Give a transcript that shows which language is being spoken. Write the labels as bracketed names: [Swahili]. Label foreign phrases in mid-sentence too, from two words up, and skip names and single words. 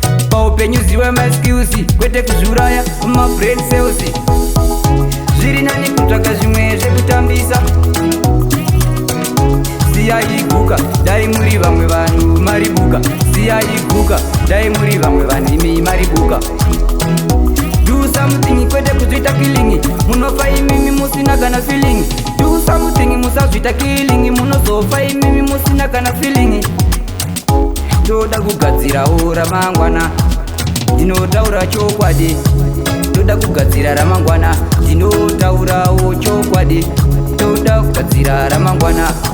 [Shona] Paupenyu ziva ma skills, kwete kuzviuraya ma [English] brain cells. [Shona] Zviri nani kutsvaka zvimwe zvekutambisa. Siyai guka, dai muri vamwe vanhu mari buka. Siyai guka, dai muri vamwe vanhu imi mari buka. [English] Do something, [Shona] kwete kuzviita killing. Munofa imimi musina kana feeling. [English] Do something, [Shona] musazviita killing. Munozofa imimi musina kana feeling. Toda kugadzirawo ramangwana, ndinotaura chokwadi. Toda kugadzira ramangwana, ndinotaurawo chokwadi. Toda kugadzira ramangwana.